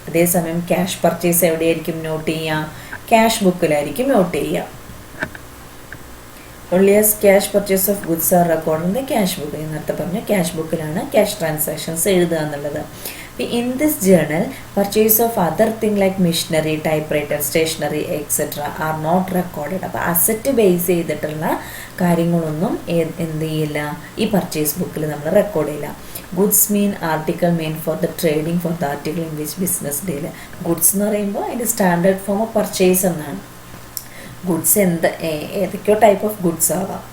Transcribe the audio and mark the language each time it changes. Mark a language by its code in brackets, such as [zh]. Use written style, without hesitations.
[ml] അതേസമയം cash purchase എവിടെയായിരിക്കും not ചെയ്യുക, ക്യാഷ് ബുക്കിലായിരിക്കും നോട്ട് ചെയ്യുക. [en] only as cash purchase of goods are recorded in the cash book. [ml] നേരത്തെ പറഞ്ഞ ക്യാഷ് ബുക്കിലാണ് ക്യാഷ് ട്രാൻസാക്ഷൻസ് എഴുതുക എന്നുള്ളത്. [en] In this journal, purchase of other thing like machinery, typewriter, stationery, etc. are not recorded. [ml] അപ്പോൾ asset base ചെയ്തിട്ടുള്ള കാര്യങ്ങളൊന്നും എന്ത് ചെയ്യില്ല, ഈ പർച്ചേസ് ബുക്കിൽ നമ്മൾ റെക്കോർഡ് ചെയ്യില്ല. [en] Goods mean article main for the trading for the article in which business deal. [ml] Goods എന്ന് പറയുമ്പോൾ അതിൻ്റെ സ്റ്റാൻഡേർഡ് ഫോം ഓഫ് പർച്ചേസ് എന്നാണ്. ഗുഡ്സ് ഏതൊക്കെയോ ടൈപ്പ് ഓഫ് ഗുഡ്സ് ആവാം.